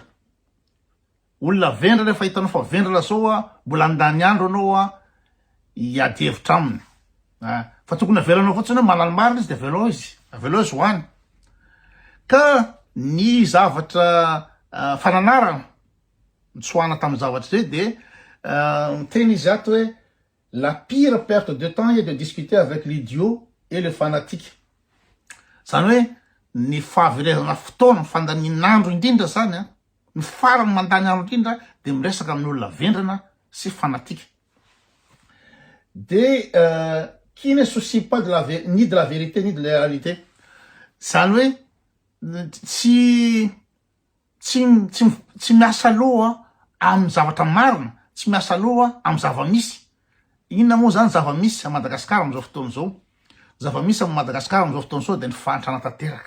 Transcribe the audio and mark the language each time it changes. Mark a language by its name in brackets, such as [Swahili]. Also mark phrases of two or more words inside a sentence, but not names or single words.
[Malagasy] Olona vendrana fa hitanao fa vendrana zao mbola andany andro anao hiady hevitra aminy. Fa tokony avelanao fotsiny hoe manano marina izy de avelao izy hoany. Ka ny zavatra fananarana nitsoahana tamin'ny zavatra zay de teny izy ato hoe [French] la pire perte de temps est de discuter avec l'idiot et le fanatique. [Malagasy] Zany hoe ny fahaverezana fotoana, fandaninandro indrindra zany ny farany mandany andro indrindra de miresaka amin'olona vendrana sy fanatique. [French] De qui ne soucie pas ni de la vérité ni de la réalité. [Malagasy] Zany hoe tsy miasa loha amin'ny zavatra marina, tsy miasa loha amin'ny zava-misy. Inona moa zany zava-misy a Madagasikara am'izao fotoana zao? Zava-misy a Madagasikara am'izao fotoana zao de ny fahantrana tanteraka.